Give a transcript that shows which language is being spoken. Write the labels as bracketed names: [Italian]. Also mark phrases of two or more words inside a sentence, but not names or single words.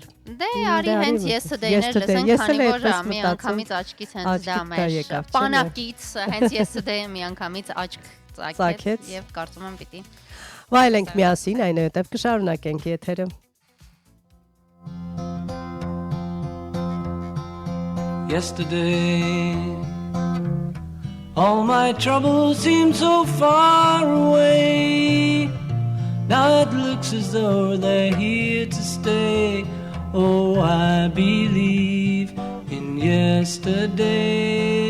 [Armenian] Դե արի հենց Yesterday-ներ լսենք, քանի որ մի անգամից աչքից հենց դա մեր պանակից հենց Yesterday-ը մի անգամից աչք ծակեց եւ կարծում եմ պիտի վայելենք միասին, այնուհետև կշարունակենք եթերը։ [English] yesterday. All my troubles seem so far away. Now it looks as though they're here to stay. Oh, I believe in yesterday.